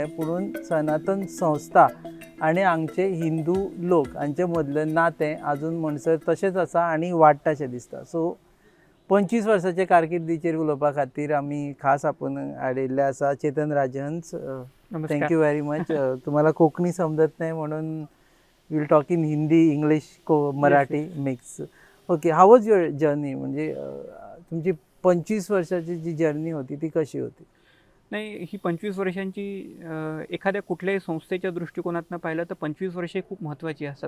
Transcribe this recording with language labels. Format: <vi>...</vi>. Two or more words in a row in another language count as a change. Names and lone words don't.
<kok>पुणून सनातन संस्था आनी हांगचे हिंदू लोक हांचे मदलें नातें आजून म्हणसर तशेंच आसा आनी वाडटाशें दिसता. सो 25 वर्सांचे कारकिर्दीचेर उलोवपा खातीर आमी खास आपूण हाडिल्ले आसा चेतन राजहंस.</kok> <en>thank you very much.</en> <mr>तुम्हाला कोंकणी समजत नाही म्हणून</mr> <en>will talk in Hindi, English, Marathi mix. OK, how was your journey?</en> <mr>म्हणजे तुमची 25 वर्षाची जी जर्नी होती ती कशी होती? नाही, ही 25 वर्षांची एखाद्या कुठल्याही संस्थेच्या दृष्टिकोनातून पाहिलं तर 25 वर्षे खूप महत्त्वाची असतात.</mr>